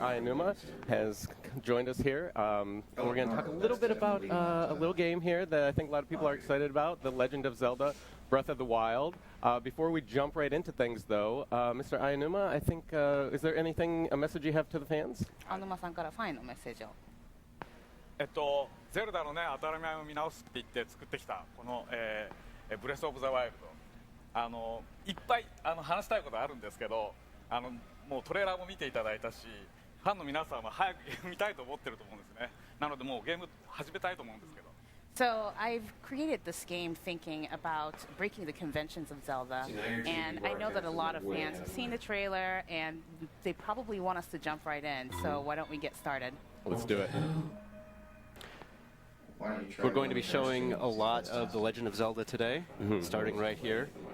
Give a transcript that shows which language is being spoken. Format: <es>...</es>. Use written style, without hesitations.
<en>Ayanuma, has joined us here. We're going to talk a little bit about a little game here that I think a lot of people are excited about, The Legend of Zelda Breath of the Wild. Before we jump right into things, though, Mr. Ayanuma, I think, is there a message you have to the fans?</en> <ja>青沼さんからファンへのメッセージを。ゼルダのね、当たり前を見直すって言って作ってきたこの、ブレスオブザワイルド、いっぱい話したいことあるんですけど、もうトレーラーも見ていただいたし、ファンの皆さんは早くゲーム見たいと思ってると思うんですね。なのでもうゲーム始めたいと思うんですけど。</ja> <en>So I've created this game thinking about breaking the conventions of Zelda, and I know that a lot of fans have seen the trailer, and they probably want us to jump right in. So why don't we get started? Let's do it. Why don't you try We're going to be showing a lot of The Legend of Zelda today, starting right here.</en>